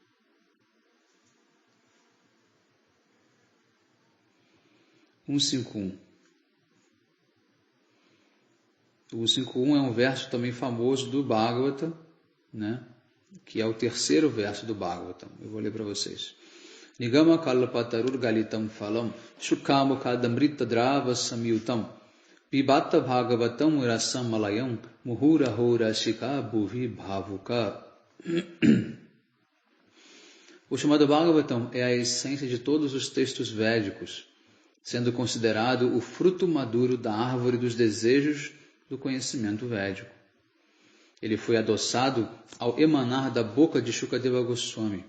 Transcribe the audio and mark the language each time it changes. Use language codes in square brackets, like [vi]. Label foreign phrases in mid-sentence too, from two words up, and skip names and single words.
[pt] 151. O 151 é um verso também famoso do Bhagavatam, né? Que é o 3º verso do Bhagavatam. Eu vou ler para vocês. [sa] निगम कल्पतरुर् गलितं फलं शुकमो कदमृत द्रव संयुतं पिबत भागवतं रसं मलयं मुहुर होर शिक भुवि भावुक. [pt] O chamado Bhagavatam é a essência de todos os textos védicos, sendo considerado o fruto maduro da árvore dos desejos do conhecimento védico. Ele foi adoçado ao emanar da boca de Shukadeva Goswami.